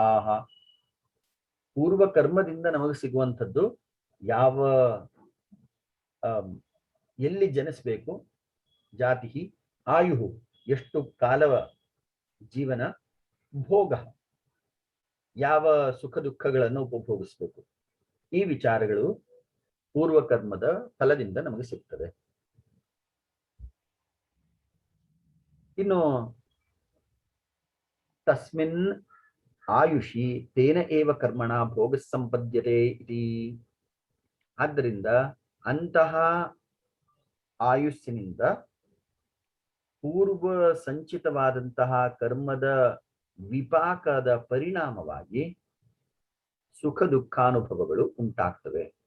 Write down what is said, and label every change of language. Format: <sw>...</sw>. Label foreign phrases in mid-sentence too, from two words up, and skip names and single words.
<kn>ಪೂರ್ವ ಕರ್ಮದಿಂದ ನಮಗೆ ಸಿಗುವಂಥದ್ದು ಯಾವ ಎಲ್ಲಿ ಜನಿಸ್ಬೇಕು, ಜಾತಿ, ಆಯುಹು ಎಷ್ಟು ಕಾಲವ ಜೀವನ, ಭೋಗ ಯಾವ ಸುಖ ದುಃಖಗಳನ್ನು ಉಪಭೋಗಿಸ್ಬೇಕು, ಈ ವಿಚಾರಗಳು ಪೂರ್ವ ಕರ್ಮದ ಫಲದಿಂದ ನಮಗೆ ಸಿಗ್ತದೆ.</kn> <sa>ಇನ್ನು ತಸ್ಮಿನ್ ಆಯುಷಿ ತೇನ ಏವ ಕರ್ಮಣ ಭೋಗ ಸಂಪದ್ಯತೆ ಇತಿ,</sa> <kn>ಆದ್ದರಿಂದ ಅಂತಹ ಆಯುಷ್ಯನಿಂದ ಪೂರ್ವ ಸಂಚಿತವಾದಂತಹ ಕರ್ಮದ ವಿಪಾಕದ ಪರಿಣಾಮವಾಗಿ ಸುಖ ದುಃಖಾನುಭವಗಳು ಉಂಟಾಗ್ತವೆ.</kn>